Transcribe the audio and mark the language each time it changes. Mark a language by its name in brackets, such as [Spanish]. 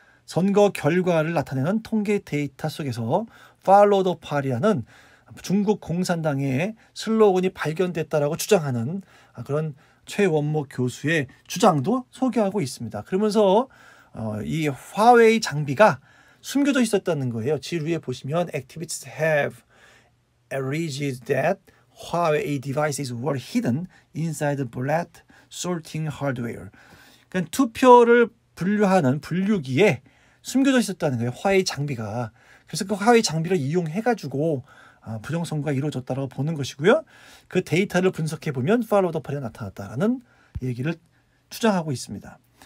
[Korean] 선거 결과를 나타내는 통계 데이터 속에서 Follow the Party라는 중국 공산당의 슬로건이 발견됐다라고 주장하는 그런 최원목 교수의 주장도 소개하고 있습니다. 그러면서 이 화웨이 장비가 숨겨져 있었다는 거예요. 지루에 보시면 [English] activists have alleged that Huawei devices were hidden inside the ballot sorting hardware. [Korean] 그러니까 투표를 분류하는 분류기에 숨겨져 있었다는 거예요. 화웨이 장비가. 그래서 그 화웨이 장비를 이용해가지고 부정선거가 이루어졌다고 보는 것이고요. 그 데이터를 분석해 보면 팔로우 더 파리가 나타났다라는 얘기를 주장하고 있습니다.